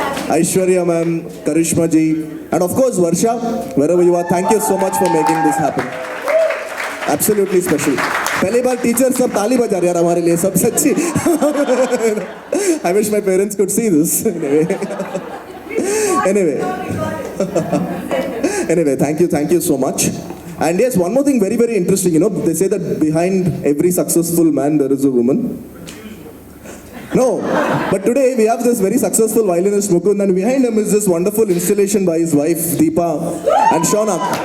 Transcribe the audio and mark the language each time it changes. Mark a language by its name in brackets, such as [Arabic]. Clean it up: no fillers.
[English] Aishwarya ma'am, Karishma ji, and of course Varsha, wherever you are, thank you so much for making this happen. Absolutely special. [Hindi] पहली बार teacher सब ताली बजा रहे यार हमारे लिए, सब सच्ची। [English] I wish my parents could see this. Anyway, thank you so much. And yes, one more thing very, very interesting, you know, they say that behind every successful man there is a woman. No, but today we have this very successful violinist Mukund, and behind him is this wonderful installation by his wife Deepa and Shaunak.